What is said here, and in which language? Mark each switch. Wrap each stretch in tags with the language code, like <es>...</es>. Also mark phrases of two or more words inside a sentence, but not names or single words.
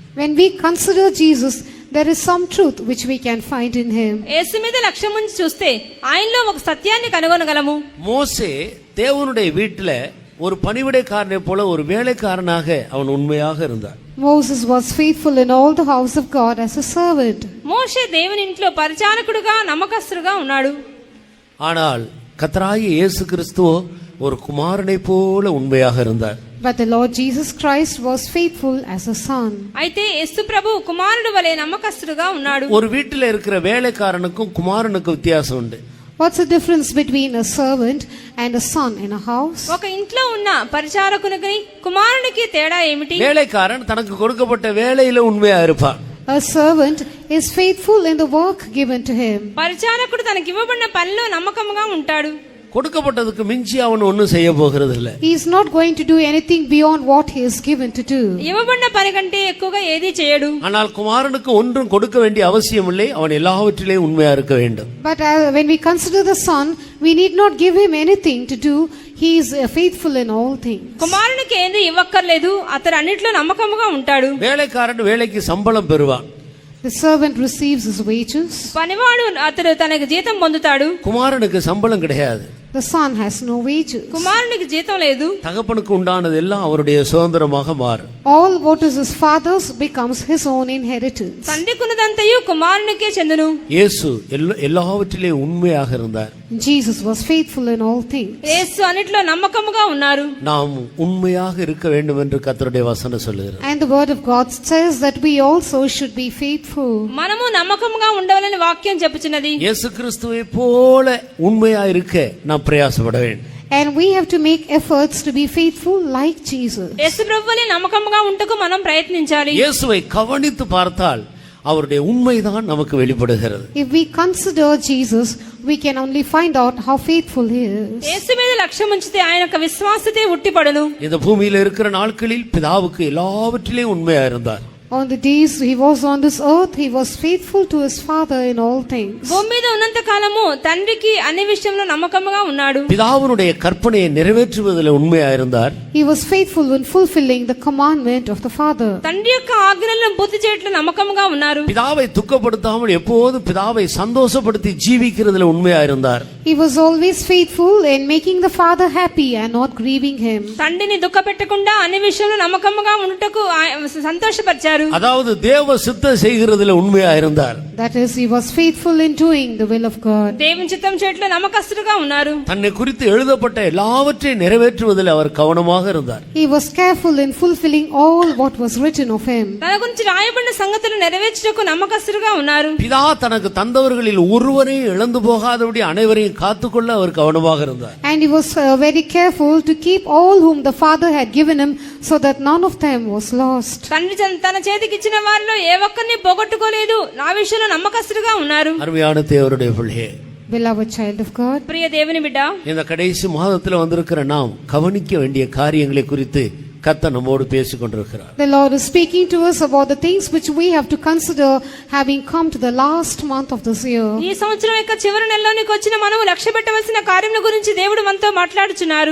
<en>When we consider Jesus, there is some truth which we can find in him.</en> <te>యేసు మీద లక్ష్యం ఉంచి చూస్తే ఆయనలో ఒక సత్యాన్ని కనుగొనగలము.</te> <ta>மோசே தேவனுடைய வீட்டில ஒரு பணிவிடைக்காரனை போல ஒரு வேலைக்காரனாக அவன் உண்மையாக இருந்தான்.</ta> <en>Moses was faithful in all the house of God as a servant.</en> <te>మోషే దేవుని ఇంట్లో పరిచారకుడుగా నమ్మకస్తుడుగా ఉన్నాడు.</te> <ta>ஆனால் கர்த்தராகிய இயேசு கிறிஸ்துவோ ஒரு குமாரனை போல உண்மையாக இருந்தார்.</ta> <en>But the Lord Jesus Christ was faithful as a son.</en> <te>అయితే యేసు ప్రభు కుమారుడు వలె నమ్మకస్తుడుగా ఉన్నాడు.</te> <ta>ஒரு வீட்டில் இருக்கிற வேலைக்காரனுக்கும் குமாரனுக்கும் வித்தியாசம் உண்டு.</ta> <en>What's the difference between a servant and a son in a house?</en> <te>ఒక ఇంట్లో ఉన్న పరిచారకునికి కుమారునికి తేడా ఏమిటి?</te> <ta>வேலைக்காரன் தனக்கு கொடுக்கப்பட்ட வேலையில உண்மையா இருப்பான்.</ta> <en>A servant is faithful in the work given to him.</en> <te>పరిచారకుడు తనకి ఇవ్వబడిన పనిలో నమ్మకంగా ఉంటాడు.</te> <ta>கொடுக்கப்பட்டதுக்கு மிஞ்சி அவன் ஒன்னும் செய்ய போகிறது இல்ல.</ta> <en>He is not going to do anything beyond what he is given to do.</en> <te>ఇవ్వబడిన పని కంటే ఎక్కువగా ఏది చేయడు.</te> <ta>ஆனால் குமாரனுக்கு ஒன்றும் கொடுக்க வேண்டிய அவசியம் இல்லை. அவன் எல்லாவற்றிலேயும் உண்மையா இருக்க வேண்டும்.</ta> <en>But when we consider the son, we need not give him anything to do. He is faithful in all things.</en> <te>కుమారునికి ఏది ఇవ్వక్కర్లేదు, అతడు అన్నిట్లో నమ్మకంగా ఉంటాడు.</te> <ta>வேலைக்காரன் வேலைக்கு சம்பளம் பெறுவான்.</ta> <en>The servant receives his wages.</en> <te>పనివాడు అతడు తనకు జీతం పొందుతాడు.</te> <ta>குமாரனுக்கு சம்பளம் கிடையாது.</ta> <en>The son has no wages.</en> <te>కుమారునికి జీతం లేదు.</te> <ta>தகப்பனுக்கு உண்டானது எல்லாம் அவருடைய சுதந்திரமாக மாறும்.</ta> <en>All what is his father's becomes his own inheritance.</en> <te>తండ్రికున్నదంతయు కుమారునికే చెందును.</te> <ta>இயேசு எல்லாவற்றிலேயும் உண்மையாக இருந்தார்.</ta> <en>Jesus was faithful in all things.</en> <te>యేసు అన్నిట్లో నమ్మకంగా ఉన్నారు.</te> <ta>நாம் உண்மையாக இருக்க வேண்டும் என்று கர்த்தருடைய வசனம் சொல்லுகிறது.</ta> <en>And the word of God says that we also should be faithful.</en> <te>మనము నమ్మకంగా ఉండవాలని వాక్యం చెప్పుచున్నది.</te> <ta>இயேசு கிறிஸ்துவை போல உண்மையா இருக்க நாம் பிரயாசப்பட வேண்டும்.</ta> <en>And we have to make efforts to be faithful like Jesus.</en> <te>యేసు ప్రభువుని నమ్మకంగా ఉంటకు మనం ప్రయత్నించాలి.</te> <ta>இயேசுவை கவனித்து பார்த்தால் அவருடைய உண்மைதான் நமக்கு வெளிப்படுகிறது.</ta> <en>If we consider Jesus, we can only find out how faithful he is.</en> <te>యేసు మీద లక్ష్యం ఉంచితే ఆయన యొక్క విశ్వాసతే ఉట్టిపడును.</te> <ta>இந்த பூமியில இருக்கிற நாட்களில் பிதாவுக்கு எல்லாவற்றிலேயும் உண்மையா இருந்தார்.</ta> <en>On the days he was on this earth, he was faithful to his father in all things.</en> <te>భూమి మీద ఉన్నంత కాలము తండ్రికి అన్ని విషయంలో నమ్మకంగా ఉన్నాడు.</te> <ta>பிதாவுடைய கற்பனையை நிறைவேற்றுவதில் உண்மையா இருந்தார்.</ta> <en>He was faithful in fulfilling the commandment of the father.</en> <te>తండ్రి యొక్క ఆజ్ఞలను పూర్తి చేయట్లో నమ్మకంగా ఉన్నారు.</te> <ta>பிதாவை துக்கப்படுத்தாமல் எப்போதும் பிதாவை சந்தோஷப்படுத்தி ஜீவிக்கிறதுல உண்மையா இருந்தார்.</ta> <en>He was always faithful in making the father happy and not grieving him.</en> <te>తండ్రిని దుఃఖపెట్టకుండా అన్ని విషయంలో నమ్మకంగా ఉండుటకు సంతోషపరిచారు.</te> <ta>அதாவது தேவ சித்தம் செய்கிறதுல உண்மையா இருந்தார்.</ta> <en>That is, he was faithful in doing the will of God.</en> <te>దేవుని చిత్తం చేయట్లో నమ్మకస్తుడుగా ఉన్నారు.</te> <ta>தன்னை குறித்து எழுதப்பட்ட எல்லாவற்றையும் நிறைவேற்றுவதில் அவர் கவனமாக இருந்தார்.</ta> <en>He was careful in fulfilling all what was written of him.</en> <te>తన గురించి రాయబడిన సంగతులు నెరవేర్చుటకు నమ్మకస్తుడుగా ఉన్నారు. பிதா தனக்கு தந்தவர்களில் ஒருவரையும் இழந்து போகாதபடி அனைவரையும் காத்துக்கொள்ள அவர் கவனமாக இருந்தார். And he was very careful to keep all whom the father had given him, so that none of them was lost. తండ్రి తన చేతికి ఇచ్చిన వారిలో ఏ ఒక్కరిని పోగొట్టుకోలేదు. నా విషయంలో నమ్మకస్తుడుగా ఉన్నారు.</te> <ta>அருமையான தேவனுடைய பிள்ளையே,</ta> <en>Beloved child of God,</en> <te>ప్రియ దేవుని బిడ్డ,</te> <ta>இந்த கடைசி மாதத்துல வந்திருக்கிற நாம் கவனிக்க வேண்டிய காரியங்களை குறித்து கர்த்தர் நம்மோடு பேசிக் கொண்டிருக்கிறார்.</ta> <en>the Lord is speaking to us about the things which we have to consider having come to the last month of this year.</en> <te>ఈ సంవత్సరం యొక్క చివరి నెలలోనికి వచ్చిన మనము లక్ష్య పెట్టవలసిన కార్యముల గురించి దేవుడు మనతో మాట్లాడుచున్నారు.</te>